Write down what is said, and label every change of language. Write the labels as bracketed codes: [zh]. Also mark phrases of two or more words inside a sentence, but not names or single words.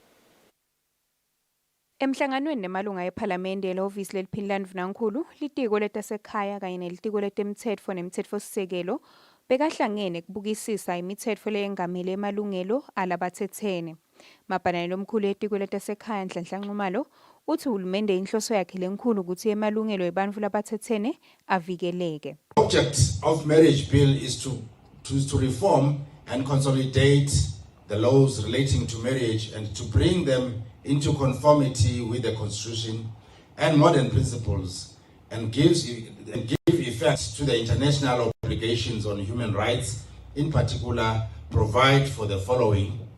[ss] Emhlanganweni nemalunga eParliamentary elehhovisi leliphini laNdunankulu, litiko letasekhaya kanye nelitiko letemthetho nemthetfosisekelo bekahlangene kubukisisa imithetho leyengamele emalungelo alabathethene. Mapalane lomkhulu etiko letasekhaya Nhlanhla Nxumalo uthi uhulumende inhloso yakhe lenkulu ukuthi emalungelo ebantfu labathethene avikeleke. [en] The object of marriage bill is to reform and consolidate the laws relating to marriage and to bring them into conformity with the Constitution and modern principles and give effect to the international obligations on human rights, in particular provide for the following: